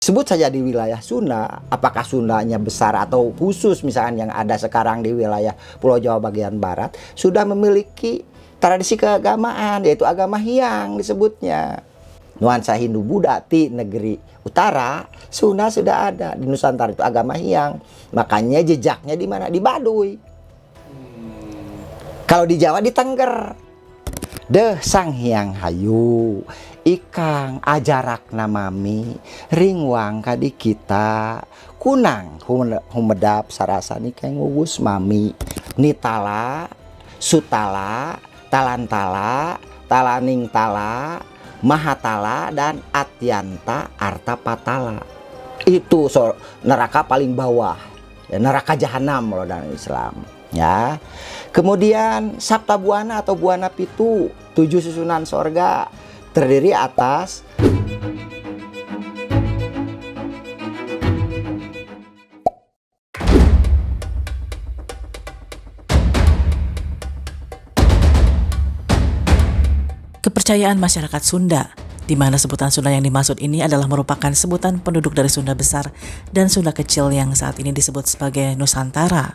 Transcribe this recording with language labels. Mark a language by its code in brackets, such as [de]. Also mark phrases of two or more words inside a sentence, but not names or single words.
[id] Sebut saja di wilayah Sunda, apakah Sundanya besar atau khusus misalnya yang ada sekarang di wilayah Pulau Jawa bagian barat, sudah memiliki tradisi keagamaan, yaitu agama Hyang disebutnya. Nuansa Hindu Buddha di negeri utara, Sunda sudah ada. Di Nusantara itu agama Hyang. Makanya jejaknya di mana? Di Baduy. Kalau di Jawa di Tengger. [kaw] Deh Sang Hyang Hayu, ikang ajarak namami, ringwang kadi kita, kunang humedap sarasani kayak ngugus mami, nitala, sutala, talantala, talaning tala, mahatala, dan atyanta artapatala. [id] Itu neraka paling bawah, ya, neraka jahanam kalau dalam Islam. Ya, kemudian Sabta Buana atau Buana Pitu, 7 susunan sorga, terdiri atas kepercayaan masyarakat Sunda, di mana sebutan Sunda yang dimaksud ini adalah merupakan sebutan penduduk dari Sunda Besar dan Sunda Kecil yang saat ini disebut sebagai Nusantara.